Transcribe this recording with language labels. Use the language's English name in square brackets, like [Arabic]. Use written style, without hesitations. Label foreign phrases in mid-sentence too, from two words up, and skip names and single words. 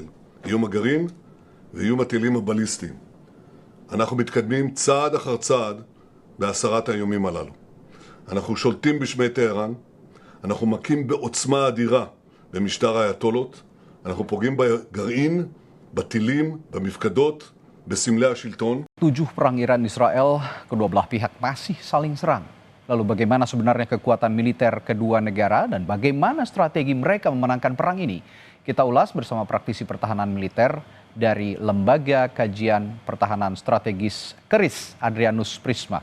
[Hebrew] איום הגרעין ואיום הטילים הבליסטיים. אנחנו מתקדמים צעד אחר צעד בהסרת האיומים הללו. אנחנו שולטים בשמי טהרן, אנחנו מכים בעוצמה אדירה במשטר האייתולות, אנחנו פוגעים בגרעין, בטילים, במפקדות, בסמלי השלטון. [Indonesian] 7 perang Iran-Israel, kedua belah pihak masih saling serang. Lalu bagaimana sebenarnya kekuatan militer kedua negara dan bagaimana strategi mereka memenangkan perang ini? Kita ulas bersama praktisi pertahanan militer dari Lembaga Kajian Pertahanan Strategis KRIS, Adrianus Prisma.